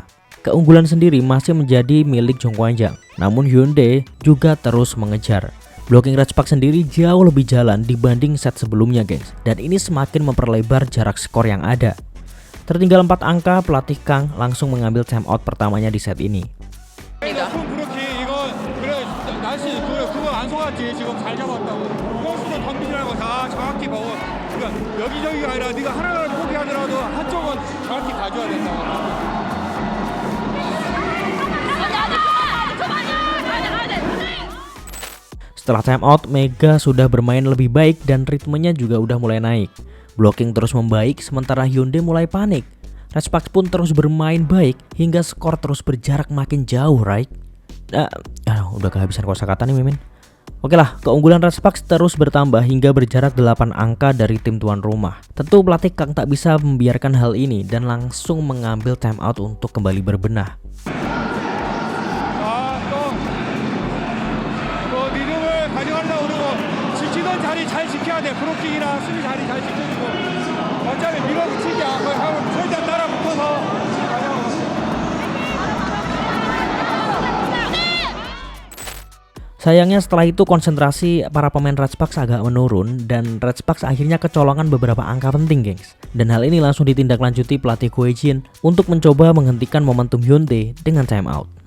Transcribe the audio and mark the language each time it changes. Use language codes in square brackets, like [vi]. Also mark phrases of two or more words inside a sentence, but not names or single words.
[id] Keunggulan sendiri masih menjadi milik Jongkwanjang, namun Hyundai juga terus mengejar. Blocking Red Sparks sendiri jauh lebih jalan dibanding set sebelumnya, gengs, dan ini semakin memperlebar jarak skor yang ada. Tertinggal 4 angka, pelatih Kang langsung mengambil timeout pertamanya di set ini. [ko] 여기저기가 아니라 네가 하나를 포기하더라도 한쪽은 정확히 가져야 된다. [id] Setelah timeout, Mega sudah bermain lebih baik dan ritmenya juga udah mulai naik. Blocking terus membaik sementara Hyundai mulai panik. Red Sparks pun terus bermain baik hingga skor terus berjarak makin jauh, right? Udah kehabisan kosakata nih Mimin. Oke lah, keunggulan Red Sparks terus bertambah hingga berjarak 8 angka dari tim tuan rumah. Tentu pelatih Kang tak bisa membiarkan hal ini dan langsung mengambil timeout untuk kembali berbenah. [ko] 리듬을 가져가려고 그러고 지키던 자리 잘 지켜야 돼. 브로킹이나 수비 자리 잘 지켜주고 어차피 밀어붙이지 않고 하고 최대한 따라 붙어서 [id] Sayangnya setelah itu konsentrasi para pemain Red Sparks agak menurun dan Red Sparks akhirnya kecolongan beberapa angka penting, gengs. Dan hal ini langsung ditindaklanjuti pelatih Goejin untuk mencoba menghentikan momentum Hyundai dengan timeout.